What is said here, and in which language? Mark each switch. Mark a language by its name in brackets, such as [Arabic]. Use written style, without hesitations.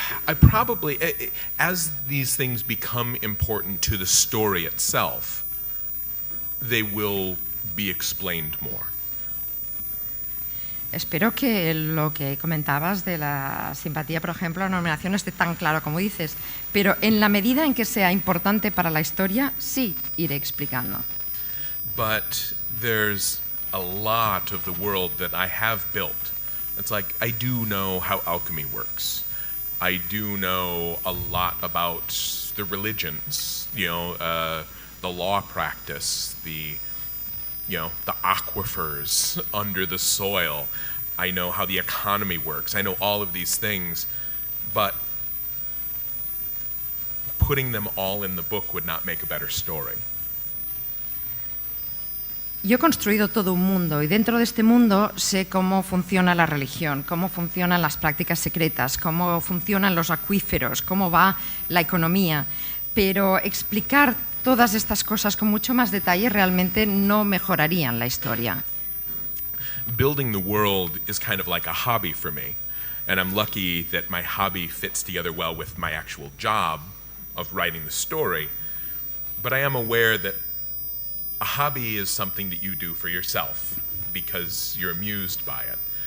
[English] I probably, as these things become important to the story itself, they will be explained more. [Spanish] Espero que lo que comentabas de la simpatía, por ejemplo, la nominación no esté tan claro como dices, pero en la medida en que sea importante para la historia, sí iré explicando. [English] But there's a lot of the world that I have built. It's like, I do know how alchemy works. I do know a lot about the religions, the law practice, the aquifers under the soil. I know how the economy works. I know all of these things, but putting them all in the book would not make a better story. [Spanish] Yo he construido todo un mundo, y dentro de este mundo sé cómo funciona la religión, cómo funcionan las prácticas secretas, cómo funcionan los acuíferos, cómo va la economía. Pero explicar todas estas cosas con mucho más detalle realmente no mejorarían la historia. [English] Building the world is kind of like a hobby for me, and I'm lucky that my hobby fits together well with my actual job of writing the story. But I am aware that a hobby is something that you do for yourself because you're amused by it.